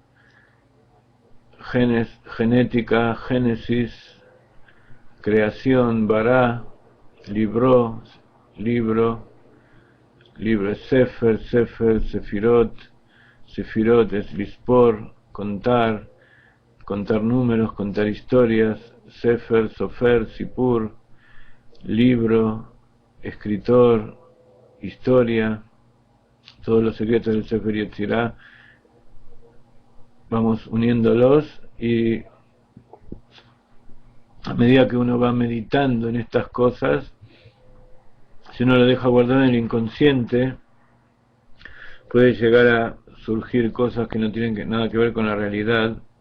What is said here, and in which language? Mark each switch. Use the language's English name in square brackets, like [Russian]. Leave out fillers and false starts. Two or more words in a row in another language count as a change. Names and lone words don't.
[Spanish] genética, génesis, creación, bará, libro, sefer, sefirot es lispor, contar números, contar historias, [Hebrew] sefer, sofer, sipur, [Spanish] libro, escritor, historia, todos los secretos del Sefer Yetzirah. Vamos uniéndolos, y a medida que uno va meditando en estas cosas, si uno lo deja guardado en el inconsciente, puede llegar a surgir cosas que no tienen nada que ver con la realidad.